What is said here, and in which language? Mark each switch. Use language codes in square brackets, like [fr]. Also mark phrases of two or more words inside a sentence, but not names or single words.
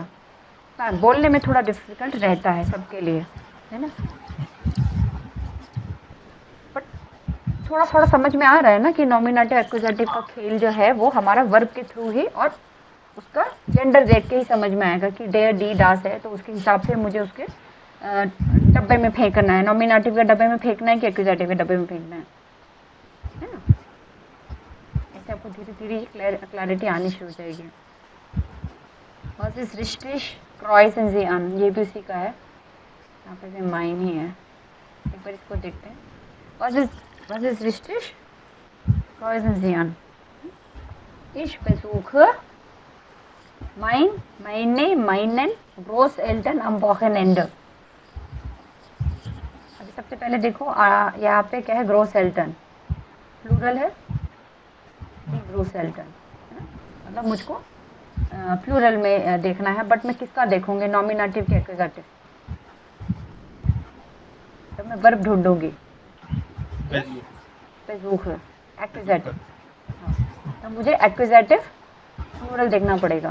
[hi] हाँ, बोलने में थोड़ा डिफिकल्ट रहता है सबके लिए, है ना, बट थोड़ा थोड़ा समझ में आ रहा है ना कि [en] nominative accusative [hi] का खेल जो है वो हमारा वर्ब के थ्रू ही और उसका जेंडर देख के ही समझ में आएगा कि [de] der die das [hi] है तो उसके हिसाब से मुझे उसके डब्बे में फेंकना है, नॉमिनेटिव के डब्बे में फेंकना है कि एक्विजिटिव के डब्बे में फेंकना है ना। ऐसे आपको धीरे धीरे क्लैरिटी आनी शुरू हो जाएगी। [de] Was ist richtig? Kreuzen Sie an, [hi] ये भी उसी का है, यहाँ पे भी माइन ही है। एक बार इसको देखते हैं। [de] Was ist richtig? Kreuzen Sie an. Ich besuche meinen Großeltern am Wochenende। [hi] अभी सबसे पहले देखो यहाँ पे क्या है, ग्रोसएल्टन, प्लूरल है, ग्रोसएल्टन, मतलब मुझको प्लूरल में देखना है, बट मैं किसका देखूंगी, नॉमिनेटिव के एक्विजिटिव। तो मैं वर्ब ढूंढूंगी, बेसूख एक्विजिटिव, तो मुझे एक्विजिटिव प्लूरल देखना पड़ेगा।